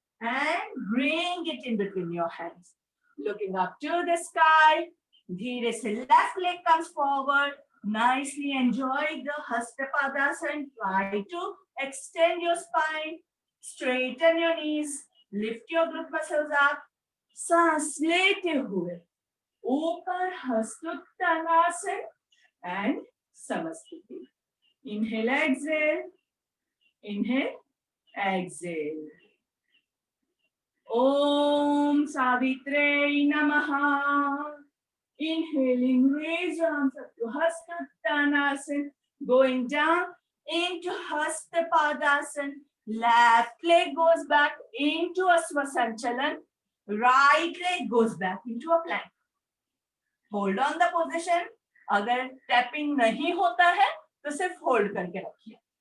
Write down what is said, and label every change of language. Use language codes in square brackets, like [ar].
[en] And bring it in between your hands. Looking up to the sky. [hi] धीरे से [en] left leg comes forward. Nicely enjoy the Hasta Padasana. Try to extend your spine. Straighten your knees. Lift your glute muscles up. [hi] सांस लेते हुए ऊपर Hasta Uttanasana and Samasthiti. [en] Inhale, exhale. Inhale, exhale. [sa] Om Savitre Namaha. [en] Inhaling, raise your arms up to Hasta Uttanasana. Going down into Hasta Padasana. Left leg goes back into Ashwa Sanchalan. Right leg goes back into a plank. Hold on the position. [hi] अगर tapping नहीं होता है तो सिर्फ hold करके रखिए.